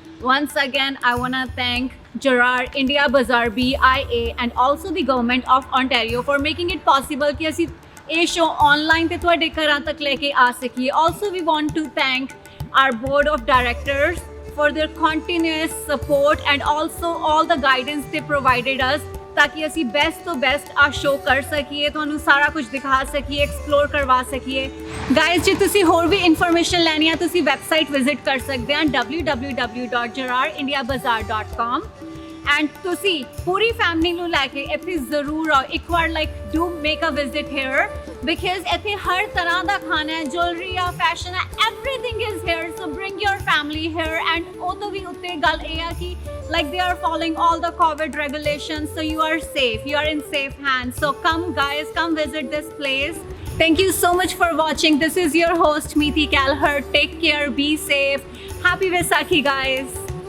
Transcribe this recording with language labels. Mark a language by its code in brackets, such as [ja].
[en] Once again, I want to thank Gerard India Bazaar BIA and also the government of Ontario for making it possible कि [pa] ਅਸੀਂ ਇਹ show online ਤੇ ਤੁਹਾਡੇ ਘਰਾਂ ਤੱਕ ਲੈ ਕੇ ਆ ਸਕੀਏ. [en] Also we want to thank our board of directors for their continuous support and also all the guidance they provided us [pa] ताकि ਅਸੀਂ ਬੈਸਟ ਤੋਂ ਬੈਸਟ ਆ ਸ਼ੋ ਕਰ ਸਕੀਏ, ਤੁਹਾਨੂੰ ਸਾਰਾ ਕੁਝ ਦਿਖਾ ਸਕੀਏ, ਐਕਸਪਲੋਰ ਕਰਵਾ ਸਕੀਏ. ਗਾਇਜ਼ ਜੇ ਤੁਸੀਂ ਹੋਰ ਵੀ ਇਨਫੋਰਮੇਸ਼ਨ ਲੈਣੀ ਆ ਤੁਸੀਂ ਵੈਬਸਾਈਟ ਵਿਜ਼ਿਟ ਕਰ ਸਕਦੇ ਆ www.gerardindiabazaar.com ਐਂਡ ਤੁਸੀਂ ਪੂਰੀ ਫੈਮਿਲੀ ਨੂੰ ਲੈ ਕੇ ਇੱਥੇ ਜ਼ਰੂਰ ਆਓ ਇੱਕ ਵਾਰ [en] like do make a visit here because [pa] ਇੱਥੇ ਹਰ ਤਰ੍ਹਾਂ ਦਾ ਖਾਣਾ ਹੈ ਜੁਐਲਰੀ ਆ ਫੈਸ਼ਨ ਹੈ [en] everything is here so bring your family here and [pa] ਉਹ ਤੋਂ ਵੀ ਉੱਤੇ ਗੱਲ ਇਹ ਆ ਕਿ [en] like they are following all the COVID regulations so you are safe, you are in safe hands. So come guys, come visit this place. Thank you so much for watching. This is your host Meeti Kalhar. Take care, be safe. Happy Vaisakhi guys.